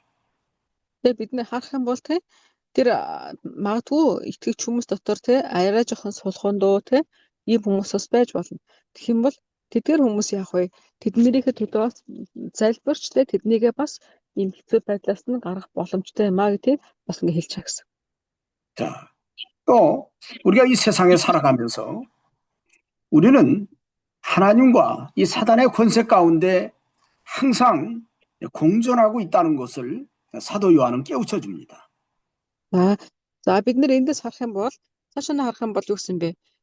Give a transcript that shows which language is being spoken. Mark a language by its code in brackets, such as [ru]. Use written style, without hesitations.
[mn] Тэгээд бид нэ харах юм бол тэр магадгүй итгэж хүмүүс дотор арай жоохон сулхундуу ийм хүмүүс бас байж болно. Тэгэх юм бол тэдгээр хүмүүс яах вэ? Тэднийхээ төлөө бас залбирч тэднийгээ бас ийм хэцүү байдлаас нь гаргах боломжтой юм аа гэж бас ингэ хэлж байгаа гэсэн. [ko] 자, 또 우리가 이 세상에 살아가면서 우리는 하나님과 이 사단의 권세 가운데 항상 공존하고 있다는 것을 사도 요한은 깨우쳐 줍니다. [mn] За бид нэр эндээс харах юм бол цаашаа нь харах юм бол юу гэсэн бэ?